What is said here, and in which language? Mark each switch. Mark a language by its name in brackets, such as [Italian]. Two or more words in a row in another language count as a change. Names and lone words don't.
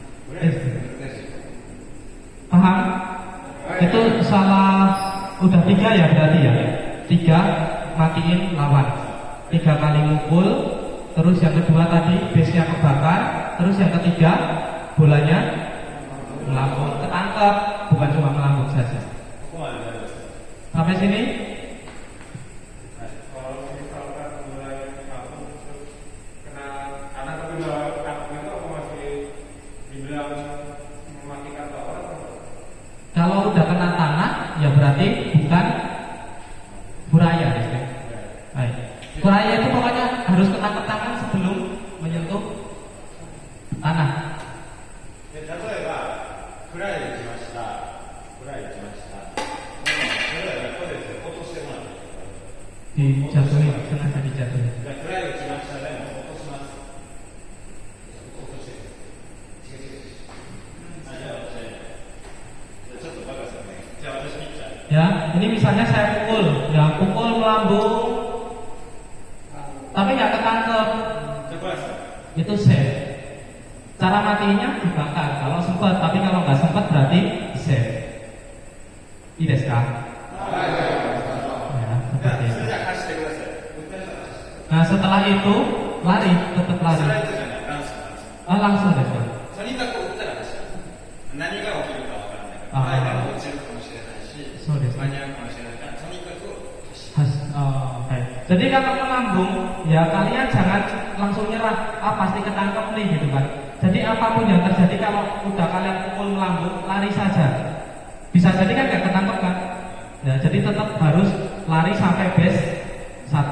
[Indonesian] Paham? Itu salah. Udah 3 ya berarti ya. 3 matiin lawan. 3 kali mukul. Terus yang kedua tadi base-nya kebakar. Terus yang ketiga bolanya melambung, ketangkap, bukan cuma melambung saja. [Japanese] ここまで大丈夫です。 [Indonesian] Sampai sini? Kalau misalkan mulai kampung terus kena anak kedua kampung itu aku masih dibilang mematikan lawan atau? Kalau udah kena tanah ya berarti bukan buraya ya. Baik. Buraya itu pokoknya harus ketangkep tangan sebelum menyentuh tanah. [Japanese] で例えばフライ打ちました。フライ打ちました。例えばこれですよ落としてもらって。 [Indonesian] Dijatuhin, sengaja dijatuhin. [Japanese] でフライ打ちましたでも落とします。落として。あじゃあ私ちょっとバカですよね。じゃあ私ピッチャー。 [Indonesian] Ya, ini misalnya saya pukul, ya pukul melambung, tapi nggak ketangkep, [Japanese] じゃあこれです。 [Indonesian] itu safe. Cara matinya dibakar, kalau sempat, tapi kalau nggak sempat berarti safe. Ini [Japanese] です か? [Indonesian] Ya, seperti itu. [Japanese] じゃあ貸してください。打った人は貸して。 [Indonesian] Nah setelah itu lari, tetap [Japanese] スラ [Indonesian] lari. [Japanese] イドじゃない、ランスなんです。 [Indonesian] Langsung deh, Pak. [Japanese] とにかく打ったら走る。何が起きるかわからないから。あ前でも落ちるかもしれないし、そうですね間に合うかもしれないから、とにかく走る。 [Indonesian] Baik. Jadi kalau melambung, ya kalian jangan langsung nyerah. Ah pasti ketangkep nih gitu kan. Jadi apapun yang terjadi kalau udah kalian pukul melambung, lari saja. Bisa jadi kan nggak ketangkep kan? Ya, jadi tetap harus lari sampai base 1.